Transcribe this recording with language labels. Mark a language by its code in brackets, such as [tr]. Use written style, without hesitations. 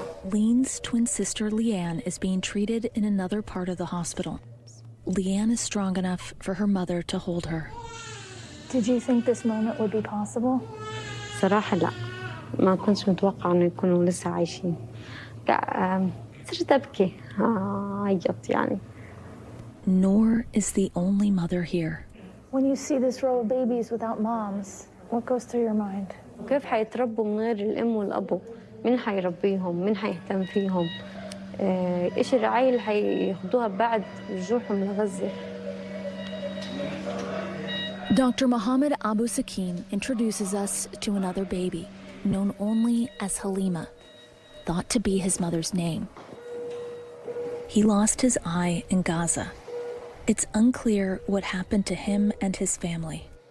[en] Leen's twin sister Leanne is being treated in another part of the hospital. Leanne is strong enough for her mother to hold her. Did you think this moment would be possible? [ar] صراحة لا ما كنتش متوقعة إنه يكونوا لسه عايشين. صرت أبكي عيط يعني. [en] Noor is the only mother here. When you see this row of babies without moms, what goes through your mind? [ar] كيف حيتربوا من غير الأم والأبو؟ مين حيربيهم؟ مين حيهتم فيهم؟ إيش الرعاية اللي حياخدوها بعد رجوعهم لغزة؟ [en] Dr. Mohammed Abu Sakin introduces us to another baby, known only as Halima, thought to be his mother's name. He lost his eye in Gaza. It's unclear what happened to him and his family.